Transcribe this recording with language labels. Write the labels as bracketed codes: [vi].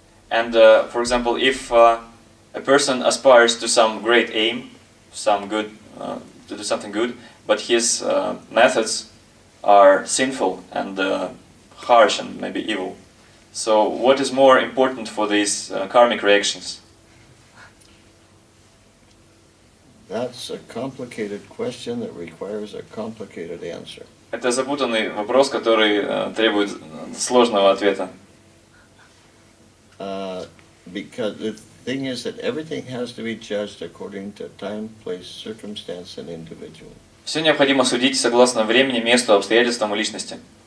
[en] And for example, if a person aspires to some great aim, some good, to do something good, but his methods are sinful and harsh and maybe evil. So what is more important for these karmic reactions? That's a complicated question that requires a complicated answer. [ru] Это запутанный вопрос, который требует сложного ответа. [en] Because the thing is that everything has to be judged according to time, place, circumstance, and individual. [ru] Все необходимо судить согласно времени, месту, обстоятельствам и личности.